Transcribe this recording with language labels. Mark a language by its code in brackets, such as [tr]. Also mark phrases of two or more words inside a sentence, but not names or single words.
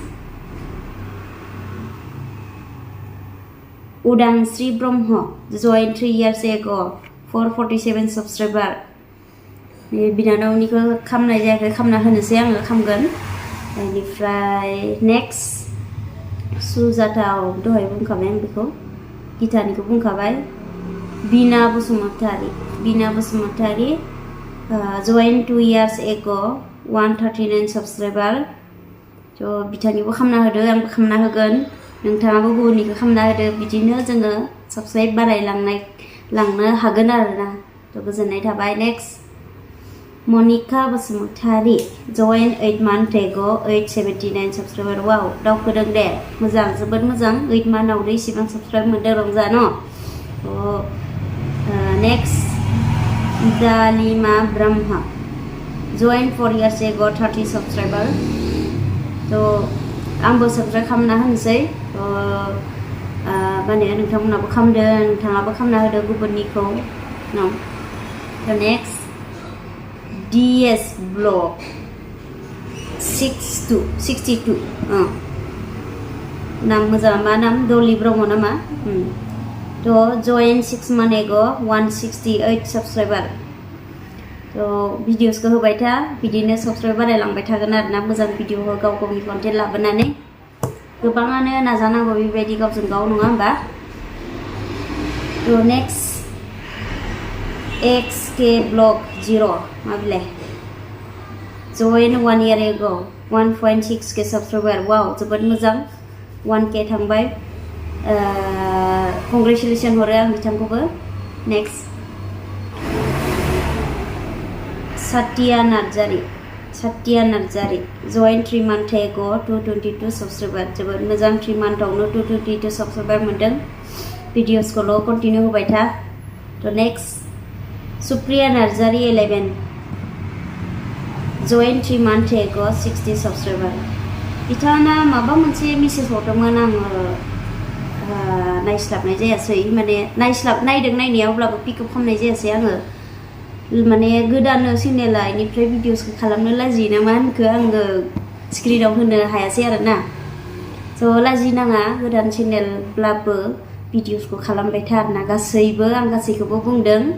[brx] उदांस्रि ब्रह्म [en] join 3 years ago 447 subscriber [brx] बिनानावनिखौ खालामनाय जायाखै खालामना होनोसै आङो खालामगोन बेनिफ्राय नेक्स्ट सुजाता दहाय बुंखाबाय आं बेखौ गीतानिखौ बुंखाबाय बिना बसुमतारि [en] join 2 years ago 139 subscriber [brx] थ' बिथांनिबो खालामना होदो आंबो खालामना होगोन नोंथाङाबो गुबुननिखौ खालामना होदो बिदिनो जोङो साबस्क्राइब बारायलांनो हागोन आरोना थ' गोजोननाय थाबाय नेक्स्ट मनिका बसुमतारि [en] join 8 month ago 879 subscriber [brx] वाव दावखोदों दे मोजां जोबोद मोजां 8 monthआवनो इसिबां साबस्क्राइब मोनदों रंजा न' नेक्स्ट दालिमा ब्रह्म [en] join 4 years ago 30 subscriber [brx] थ' आंबो साबस्क्राइब खालामना होनोसै माने नोंथांमोनाबो खालामदो नोंथाङाबो खालामना होदो गुबुननिखौ न' थ' नेक्स्ट DS ब्लग 62 नाम मोजां मा नाम दलि ब्रह्म नामा थ' [en] join 6 month ago 168 subscriber [brx] थ' भिडिअसखौ होबाय था बिदिनो साबस्क्राइब बारायलांबाय थागोन आरोना मोजां भिडिअ हो गाव गावनि कन्टेन्ट लाबोनानै गोबाङानो नाजानांगौ बेबायदि गावजों गाव नङा होमबा थ' नेक्स्ट XK ब्लग 0 मा बिलाय [en] join 1 year ago 1.6k subscriber [brx] वाव जोबोद मोजां 1k थांबाय congratulations हरो आं बिथांखौबो नेक्स्ट सातिया नार्जारि [en] join 3 month ago 222 subscriber [brx] जोबोद मोजां 3 monthआवनो 222 subscriber मोनदों भिडिअसखौल' कन्टिनिउ होबाय था थ' नेक्स्ट सुप्रिया नार्जारि 11 [en] join 3 months ago 60 subscriber [brx] बिथाङा माबा मोनसे मेसेज हरदोंमोन आङो नायस्लाबनाय जायासै माने नायदों नायनाया अब्लाबो पिकआप खालामनाय जायासै आङो माने गोदान चेनेला इनिफ्राय भिडिअसखौ खालामनो लाजियो ना मा होनखो आङो स्क्रिनाव होनो हायासै आरोना स' लाजिनाङा गोदान चेनेलब्लाबो भिडिअसखौ खालामबाय था आरोना गासैबो आं गासैखौबो बुंदों